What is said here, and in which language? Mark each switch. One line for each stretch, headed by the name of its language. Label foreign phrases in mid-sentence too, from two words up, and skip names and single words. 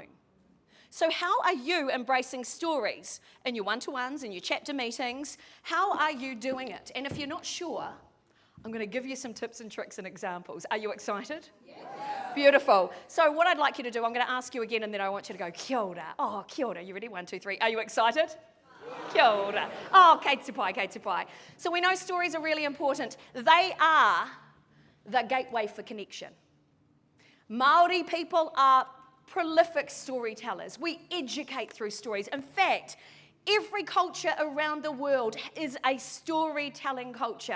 English: So how are you embracing stories in your one-to-ones, in your chapter meetings? How are you doing it? And if you're not sure, I'm going to give you some tips and tricks and examples. Are you excited? Yes. Beautiful. So what I'd like you to do, I'm going to ask you again, and then I want you to go,
Māori: kia ora. Oh, kia ora.
English: You ready? 1, 2, 3. Are you excited?
Māori: Kia ora. Oh, kei te pai, kei te pai.
English: So we know stories are really important. They are the gateway for connection. Māori people are prolific storytellers. We educate through stories. In fact, every culture around the world is a storytelling culture.